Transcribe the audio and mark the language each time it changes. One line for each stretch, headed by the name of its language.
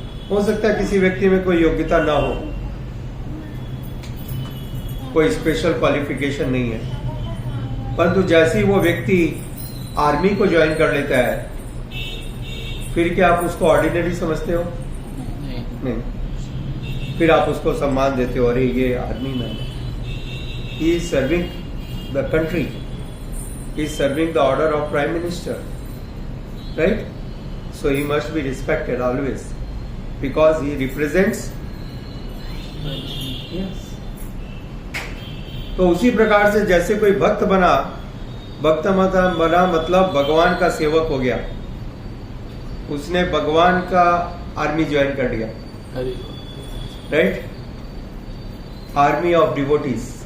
Hindi: हो सकता है किसी व्यक्ति में कोई योग्यता ना हो, कोई स्पेशल क्वालिफिकेशन नहीं है, परंतु जैसे ही वो व्यक्ति आर्मी को ज्वाइन कर लेता है, फिर क्या आप उसको ऑर्डिनरी समझते हो? नहीं। फिर आप उसको सम्मान देते हो, अरे ये आर्मी मैन है,
English: He is serving the country, he is serving the order of prime minister, right? So he must be respected always because he represents, yes.
Hindi: तो उसी प्रकार से जैसे कोई भक्त बना, मतलब भगवान का सेवक हो गया, उसने भगवान का आर्मी ज्वाइन कर लिया,
English: Right, army of devotees.